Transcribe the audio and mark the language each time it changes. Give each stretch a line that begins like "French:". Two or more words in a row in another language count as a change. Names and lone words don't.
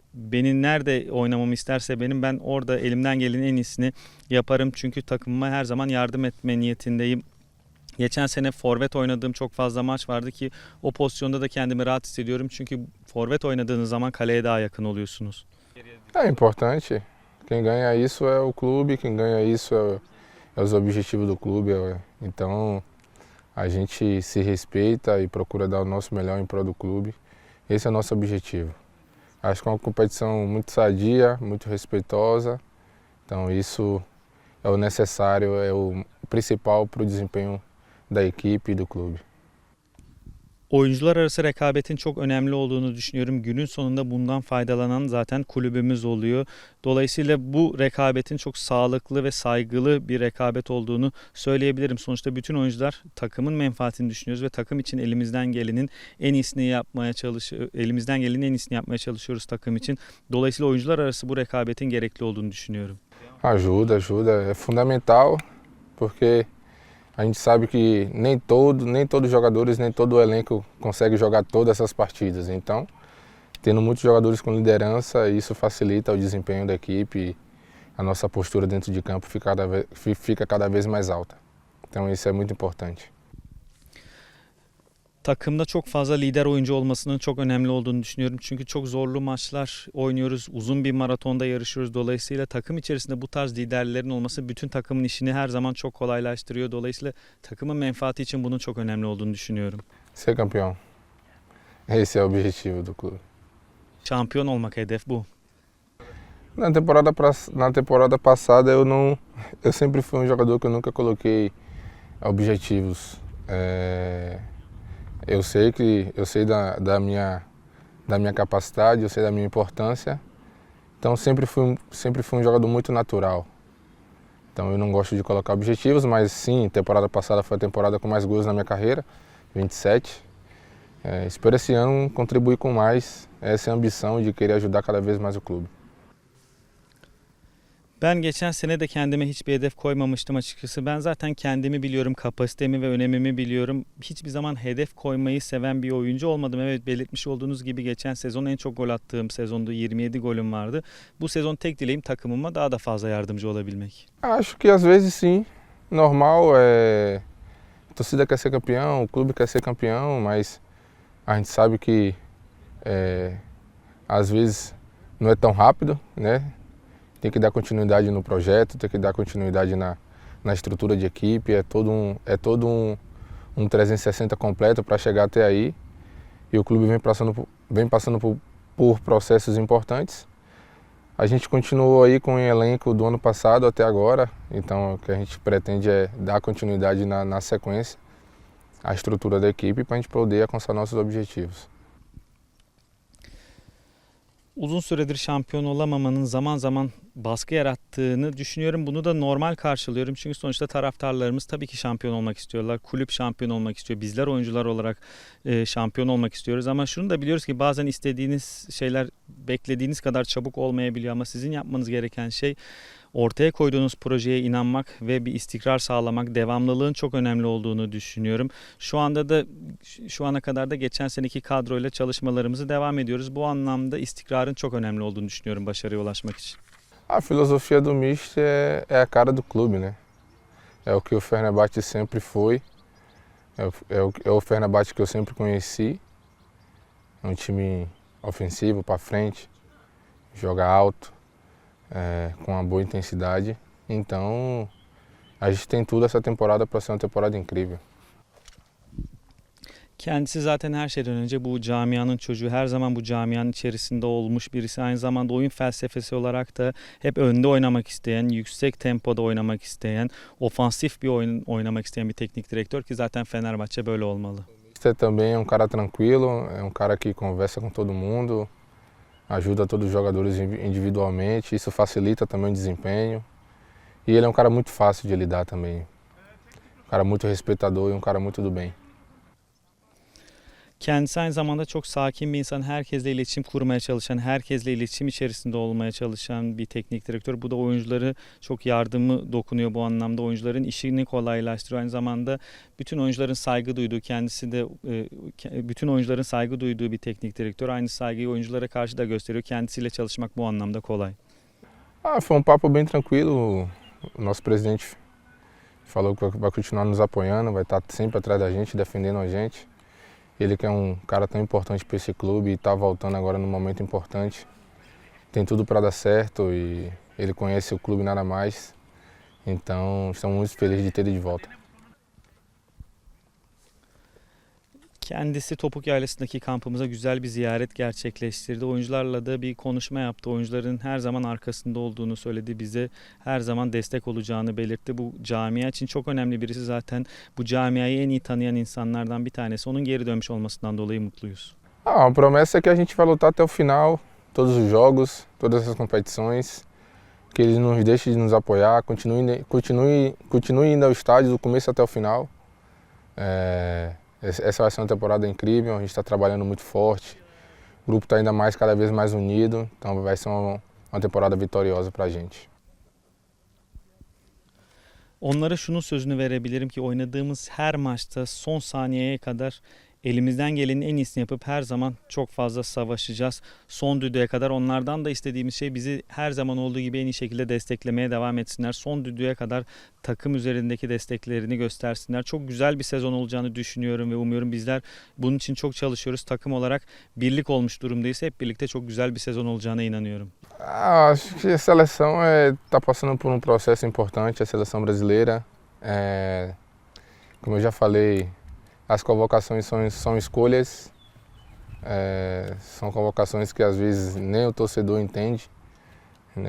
Turkish: Beni nerede oynamamı isterse ben orada elimden gelenin en iyisini yaparım. Çünkü takımıma her zaman yardım etme niyetindeyim. Geçen sene forvet oynadığım çok fazla maç vardı ki o pozisyonda da kendimi rahat hissediyorum. Çünkü forvet oynadığınız zaman kaleye daha yakın oluyorsunuz.
Portuguese: É importante. Quem ganha isso é o clube, quem ganha isso é os objetivos do clube. Então a gente se respeita e procura dar o nosso melhor em prol do clube. Esse é o nosso objetivo. Acho que é uma competição muito sadia, muito respeitosa. Então isso é o necessário, é o principal para o desempenho da equipe e do clube.
Turkish: Oyuncular arası rekabetin çok önemli olduğunu düşünüyorum. Günün sonunda bundan faydalanan zaten kulübümüz oluyor. Dolayısıyla bu rekabetin çok sağlıklı ve saygılı bir rekabet olduğunu söyleyebilirim. Sonuçta bütün oyuncular takımın menfaatini düşünüyoruz ve takım için elimizden gelenin en iyisini yapmaya çalışıyoruz takım için. Dolayısıyla oyuncular arası bu rekabetin gerekli olduğunu düşünüyorum.
Portuguese: Ajuda, é fundamental, porque a gente sabe que nem todos os jogadores, nem todo o elenco consegue jogar todas essas partidas. Então, tendo muitos jogadores com liderança, isso facilita o desempenho da equipe e a nossa postura dentro de campo fica cada vez mais alta. Então, isso é muito importante.
Turkish: Takımda çok fazla lider oyuncu olmasının çok önemli olduğunu düşünüyorum. Çünkü çok zorlu maçlar oynuyoruz. Uzun bir maratonda yarışıyoruz. Dolayısıyla takım içerisinde bu tarz liderlerin olması bütün takımın işini her zaman çok kolaylaştırıyor. Dolayısıyla takımın menfaati için bunun çok önemli olduğunu düşünüyorum.
Portuguese: Ser campeão. Esse é o objetivo do clube.
Turkish: Şampiyon olmak hedef bu.
Portuguese: Na temporada passada eu sempre fui jogador que eu nunca coloquei objetivos. Eu sei da minha capacidade, eu sei da minha importância. Então sempre fui jogador muito natural. Então eu não gosto de colocar objetivos, mas sim, temporada passada foi a temporada com mais gols na minha carreira, 27. Espero esse ano contribuir com mais, essa é a ambição de querer ajudar cada vez mais o clube.
Turkish: Ben geçen sene de kendime hiçbir hedef koymamıştım açıkçası. Ben zaten kendimi biliyorum, kapasitemi ve önemimi biliyorum. Hiçbir zaman hedef koymayı seven bir oyuncu olmadım. Evet, belirtmiş olduğunuz gibi geçen sezon en çok gol attığım sezondu. 27 golüm vardı. Bu sezon tek dileğim takımıma daha da fazla yardımcı olabilmek.
Portuguese: Acho que às vezes sim, normal, a torcida quer ser campeão, o clube quer ser campeão, mas a gente sabe que às vezes não é tão rápido, né? Tem que dar continuidade no projeto, tem que dar continuidade na estrutura de equipe, é todo um 360 completo para chegar até aí. E o clube vem passando por processos importantes. A gente continuou aí com o elenco do ano passado até agora, então o que a gente pretende é dar continuidade na sequência, a estrutura da equipe para a gente poder alcançar nossos objetivos.
Turkish: Uzun süredir şampiyon olamamanın zaman zaman baskı yarattığını düşünüyorum. Bunu da normal karşılıyorum. Çünkü sonuçta taraftarlarımız tabii ki şampiyon olmak istiyorlar. Kulüp şampiyon olmak istiyor. Bizler oyuncular olarak şampiyon olmak istiyoruz. Ama şunu da biliyoruz ki bazen istediğiniz şeyler beklediğiniz kadar çabuk olmayabiliyor. Ama sizin yapmanız gereken şey ortaya koyduğunuz projeye inanmak ve bir istikrar sağlamak, devamlılığın çok önemli olduğunu düşünüyorum. Şu ana kadar da geçen seneki kadroyla çalışmalarımızı devam ediyoruz. Bu anlamda istikrarın çok önemli olduğunu düşünüyorum başarıya ulaşmak için.
Portuguese: A filosofia do Misto é a cara do clube, né? É o que o Fenerbahçe sempre foi, é o Fenerbahçe que eu sempre conheci. É um time ofensivo, para frente, joga alto, com uma boa intensidade. Então a gente tem tudo essa temporada para ser uma temporada incrível.
Turkish: Kendisi zaten her şeyden önce bu camianın çocuğu, her zaman bu camianın içerisinde olmuş birisi. Aynı zamanda oyun felsefesi olarak da hep önde oynamak isteyen, yüksek tempoda oynamak isteyen, ofansif bir oyun oynamak isteyen bir teknik direktör ki zaten Fenerbahçe böyle olmalı.
Portuguese: Mister também é um cara tranquilo, é um cara que conversa com todo mundo, ajuda todos os jogadores individualmente, isso facilita também o desempenho. E ele é um cara muito fácil de lidar também, um cara muito respeitador e um cara muito do bem.
Turkish: Kendisi aynı zamanda çok sakin bir insan, herkesle iletişim kurmaya çalışan, herkesle iletişim içerisinde olmaya çalışan bir teknik direktör. Bu da oyuncuları çok yardımı dokunuyor bu anlamda. Oyuncuların işini kolaylaştırıyor. Aynı zamanda bütün oyuncuların saygı duyduğu, kendisi de bütün oyuncuların saygı duyduğu bir teknik direktör. Aynı saygıyı oyunculara karşı da gösteriyor. Kendisiyle çalışmak bu anlamda kolay.
Portuguese: Foi um papo bem tranquilo. O nosso presidente falou que vai continuar nos apoiando, vai estar sempre atrás da gente, defendendo a gente. Ele que é um cara tão importante para esse clube e está voltando agora num momento importante. Tem tudo para dar certo e ele conhece o clube nada mais. Então estamos muito felizes de ter ele de volta.
Turkish: Kendisi Topuk Yaylası'ndaki kampımıza güzel bir ziyaret gerçekleştirdi. Oyuncularla da bir konuşma yaptı. Oyuncuların her zaman arkasında olduğunu söyledi. Bize her zaman destek olacağını belirtti. Bu camia için çok önemli birisi, zaten bu camiayı en iyi tanıyan insanlardan bir tanesi. Onun geri dönmüş olmasından dolayı mutluyuz.
Portuguese: A promessa é que a gente vai lutar até o final, todos os jogos, todas as competições, que eles não nos deixem de nos apoiar, continue indo ao estádio do começo até o final. Essa vai ser uma temporada incrível, a gente está trabalhando muito forte, o grupo está ainda mais, cada vez mais unido, então vai ser uma temporada vitoriosa para a gente.
Turkish: Onlara şunun sözünü verebilirim ki oynadığımız her maçta son saniyeye kadar elimizden gelenin en iyisini yapıp her zaman çok fazla savaşacağız. Son düdüğe kadar onlardan da istediğimiz şey bizi her zaman olduğu gibi en iyi şekilde desteklemeye devam etsinler. Son düdüğe kadar takım üzerindeki desteklerini göstersinler. Çok güzel bir sezon olacağını düşünüyorum ve umuyorum. Bizler bunun için çok çalışıyoruz. Takım olarak birlik olmuş durumdayız. Hep birlikte çok güzel bir sezon olacağına inanıyorum.
Portuguese: Acho que a seleção está passando por processo importante, a seleção brasileira. Como eu já falei, as convocações são escolhas, são convocações que às vezes nem o torcedor entende, né?